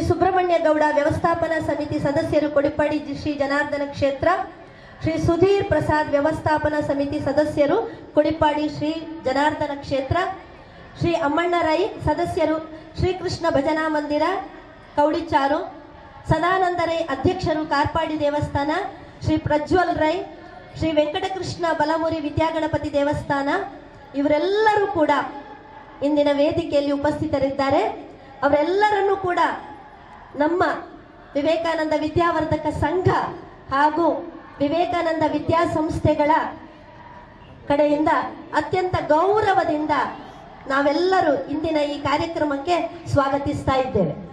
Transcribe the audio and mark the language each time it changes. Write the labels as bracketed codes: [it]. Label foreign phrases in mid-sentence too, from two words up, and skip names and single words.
[kn] ಸುಬ್ರಹ್ಮಣ್ಯ ಗೌಡ ವ್ಯವಸ್ಥಾಪನಾ ಸಮಿತಿ ಸದಸ್ಯರು ಕೊಡಿಪಾಡಿ ಶ್ರೀ ಜನಾರ್ದನ ಕ್ಷೇತ್ರ, ಶ್ರೀ ಸುಧೀರ್ ಪ್ರಸಾದ್ ವ್ಯವಸ್ಥಾಪನಾ ಸಮಿತಿ ಸದಸ್ಯರು ಕೊಡಿಪಾಡಿ ಶ್ರೀ ಜನಾರ್ದನ ಕ್ಷೇತ್ರ, ಶ್ರೀ ಅಮ್ಮಣ್ಣ ರೈ ಸದಸ್ಯರು ಶ್ರೀಕೃಷ್ಣ ಭಜನಾ ಮಂದಿರ ಕೌಡಿಚಾರು, ಸದಾನಂದ ರೈ ಅಧ್ಯಕ್ಷರು ಕಾರ್ಪಾಡಿ ದೇವಸ್ಥಾನ, ಶ್ರೀ ಪ್ರಜ್ವಲ್ ರೈ, ಶ್ರೀ ವೆಂಕಟಕೃಷ್ಣ ಬಲಮುರಿ ವಿದ್ಯಾಗಣಪತಿ ದೇವಸ್ಥಾನ ಇವರೆಲ್ಲರೂ ಕೂಡ ಇಂದಿನ ವೇದಿಕೆಯಲ್ಲಿ ಉಪಸ್ಥಿತರಿದ್ದಾರೆ. ಅವರೆಲ್ಲರನ್ನೂ ಕೂಡ ನಮ್ಮ ವಿವೇಕಾನಂದ ವಿದ್ಯಾವರ್ಧಕ ಸಂಘ ಹಾಗೂ ವಿವೇಕಾನಂದ ವಿದ್ಯಾಸಂಸ್ಥೆಗಳ ಕಡೆಯಿಂದ ಅತ್ಯಂತ ಗೌರವದಿಂದ ನಾವೆಲ್ಲರೂ ಇಂದಿನ ಈ ಕಾರ್ಯಕ್ರಮಕ್ಕೆ ಸ್ವಾಗತಿಸ್ತಾ ಇದ್ದೇವೆ.